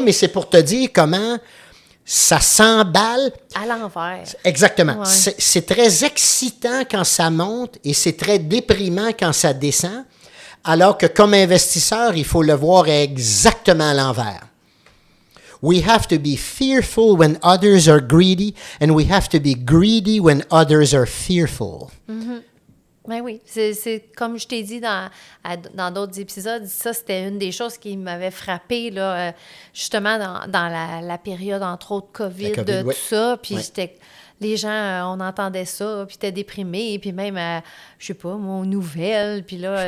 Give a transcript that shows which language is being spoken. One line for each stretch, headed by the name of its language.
French: mais c'est pour te dire comment ça s'emballe. À l'envers. Exactement. Ouais. C'est très excitant quand ça monte et c'est très déprimant quand ça descend, alors que comme investisseur, il faut le voir exactement à l'envers.
English: We have to be fearful when others are greedy, and we have to be greedy when others are fearful.
French: Ben oui, c'est comme je t'ai dit dans d'autres épisodes, ça, c'était une des choses qui m'avait frappée, là, justement, dans la période, entre autres, COVID, La COVID, oui. tout ça. Puis Oui. les gens, on entendait ça, puis t'es déprimé, puis même, je sais pas, mon nouvelle, puis là,